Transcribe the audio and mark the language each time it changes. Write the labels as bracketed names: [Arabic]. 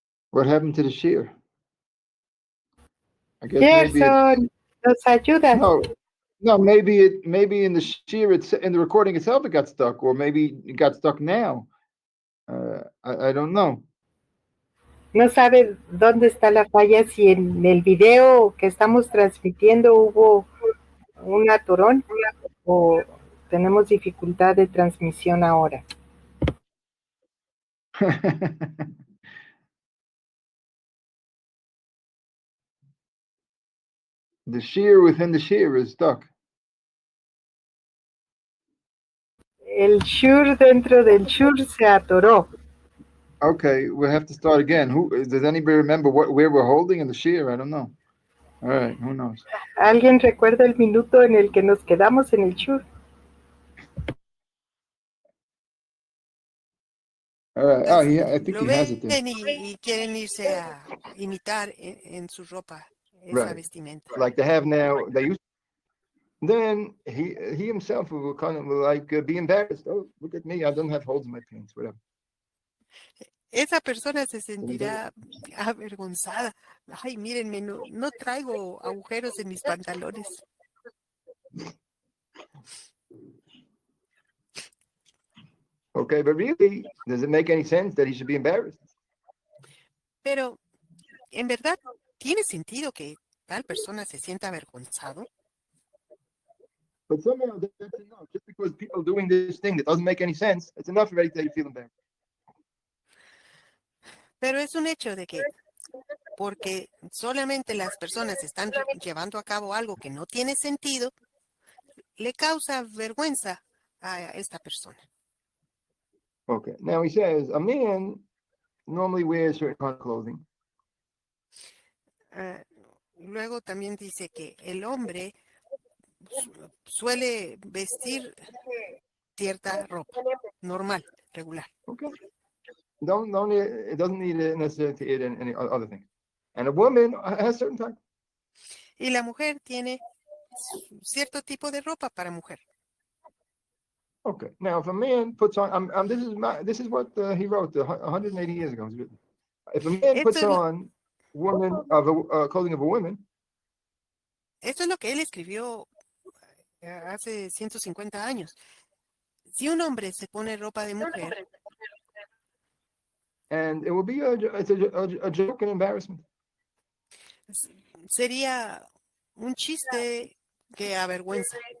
[English] What happened to the shear? I guess [Spanish] Gerson, nos ayudas. [English] No, maybe in the shear in the recording itself it got stuck, or maybe it got stuck now. I don't know. [Spanish] No sabe dónde está la falla, si en el video que estamos transmitiendo hubo un atorón o tenemos dificultad de transmisión ahora. [English] The shear within the shear is stuck. [Spanish] El shur dentro del shur se atoró. [English] Okay, we'll have to start again. Does anybody remember where we're holding in the shear? I don't know. All right, who knows? [Spanish] ¿Alguien recuerda el minuto en el que nos quedamos en el shur? [English] All right. Oh, yeah, I think he has it there. [Spanish] Y quieren irse a imitar en su ropa esa vestimenta. [English] Like they have now, they used. Then he himself will kind of like be embarrassed. Oh, look at me, I don't have holes in my pants, whatever. [Spanish] Esa persona se sentirá avergonzada. Ay, mírenme, no traigo agujeros en mis pantalones. [English] Okay, but really, does it make any sense that he should be embarrassed? [Spanish] Pero, ¿en verdad tiene sentido que tal persona se sienta avergonzado? [English] But somehow that's enough. Just because people doing this thing that doesn't make any sense, it's enough already that you feel embarrassed. [Spanish] Pero es un hecho de que porque solamente las personas están llevando a cabo algo que no tiene sentido, le causa vergüenza a esta persona. [English] Okay. Now he says a man normally wears certain kind of clothing. [Spanish] Luego también dice que el hombre suele vestir cierta ropa, normal, regular. [English] Okay. It doesn't need necessarily to add in any other things. And a woman has certain type. [Spanish] Y la mujer tiene cierto tipo de ropa para mujer. [English] Okay. Now, if a man puts on, this is what he wrote 180 years ago. If a man puts on clothing of a woman, [Spanish] esto es lo que él escribió hace 150 años. Si un hombre se pone ropa de mujer, [English] and it will be a joke and embarrassment. [Spanish] sería un chiste que avergüenza.